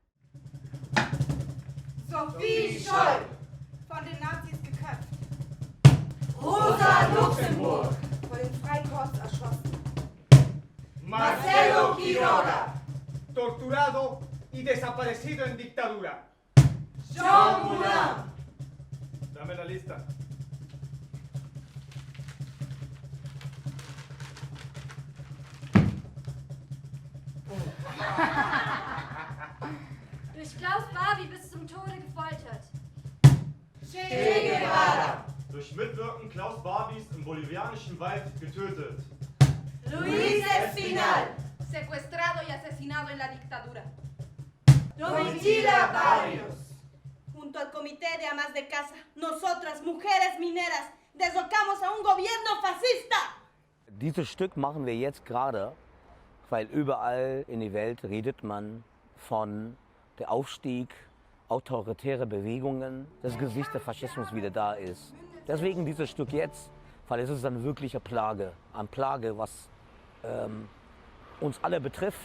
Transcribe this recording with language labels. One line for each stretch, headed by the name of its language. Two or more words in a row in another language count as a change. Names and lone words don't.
German: Sophie Scholl, von den Nazis geköpft. Rosa Luxemburg, Von den Freikorps erschossen.
Spanish: Marcelo Quiroga, torturado y desaparecido en dictadura. Jean Moulin. Dame la lista.
German: Durch Klaus Barbie bis zum Tode gefoltert. Che Guevara, Durch Mitwirken Klaus Barbies im bolivianischen Wald getötet.
Spanish: Luis Espinal, Secuestrado y asesinado en la dictadura. Domitila Barrios. Junto al Comité de Amas de Casa, nosotras, mujeres mineras, derrocamos a un gobierno fascista.
German: Dieses Stück machen wir jetzt gerade, weil überall in der Welt redet man von der Aufstieg autoritärer Bewegungen, das Gesicht des Faschismus wieder da ist. Deswegen dieses Stück jetzt, weil es ist eine wirkliche Plage, eine Plage, was uns alle betrifft.